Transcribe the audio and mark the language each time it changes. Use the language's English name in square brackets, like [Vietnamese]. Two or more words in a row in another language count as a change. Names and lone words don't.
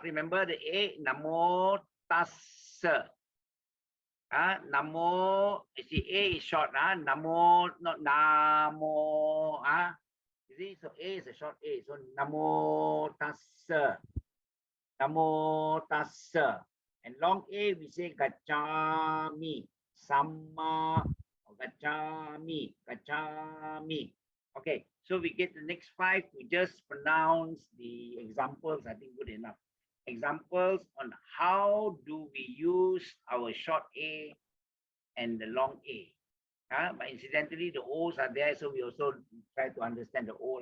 [English] Remember the A, [Pali] Namo Tassa. [English] Namo, you see, A is short. Namo, not Namo. You see, so A is a short A. [Pali] So Namo Tassa. Namo Tassa. [English] And long A, we say Gacchami. [Pali] Samma. Gacchami. [English] Gacchami. Okay, so we get the next 5. We just pronounce the examples. I think good enough. Examples on how do we use our short A and the long A. But incidentally, the O's are there, so we also try to understand the O.